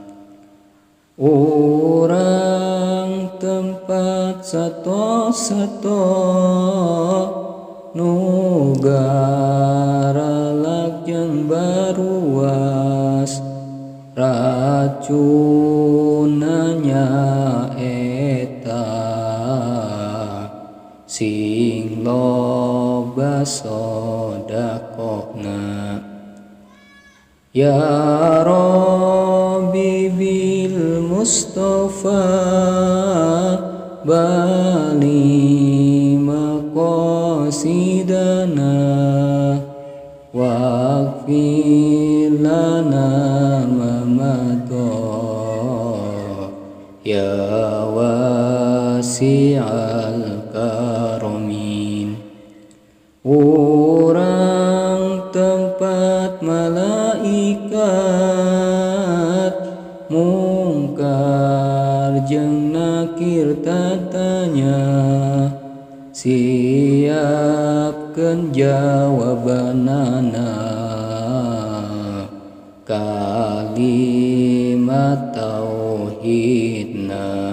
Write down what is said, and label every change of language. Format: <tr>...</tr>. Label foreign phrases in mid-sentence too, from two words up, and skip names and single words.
<su>Urang tempat sato-sato nugara lajeng baruas racunanya eta sing loba sodakona.</su> <ar>يا رب بالمصطفى بلغ مقاصدنا واغفر لنا ما مضى يا واسع الكرم.</ar> <su>Urang tempat malaikat mungkar jeung nakir tatanya, siapkeun jawabanana kalimat tauhidna.</su>